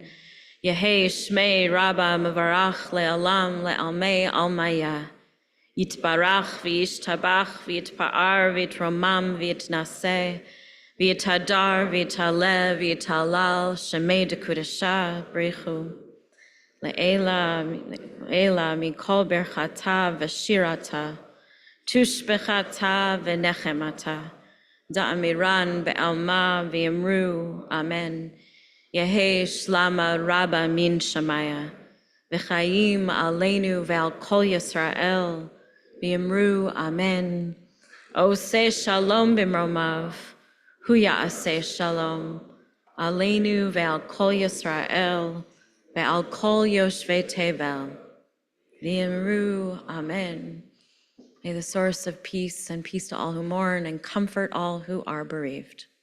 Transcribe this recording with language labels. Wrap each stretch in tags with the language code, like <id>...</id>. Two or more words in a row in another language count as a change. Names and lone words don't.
<arc>יהא שמיה רבא מברך לעלם לעלמי עלמיא, יתברך וישתבח ויתפאר ויתרומם ויתנשא, ויתהדר ויתעלה ויתהלל שמיה דקודשא בריך הוא. לעלא מכל ברכתא ושירתא, תושבחתא ונחמתא, דאמירן בעלמא ואמרו, אמן. יהא שלמא רבא מן שמיא, וחיים עלינו ועל כל ישראל, ואמרו, אמן.</arc> <he>עושה שלום במרומיו, הוא יעשה שלום, עלינו ועל כל ישראל, ועל כל יושבי תבל, ואמרו, Amen.</he> <en>May the source of peace and peace to all who mourn and comfort all who are bereaved.</en>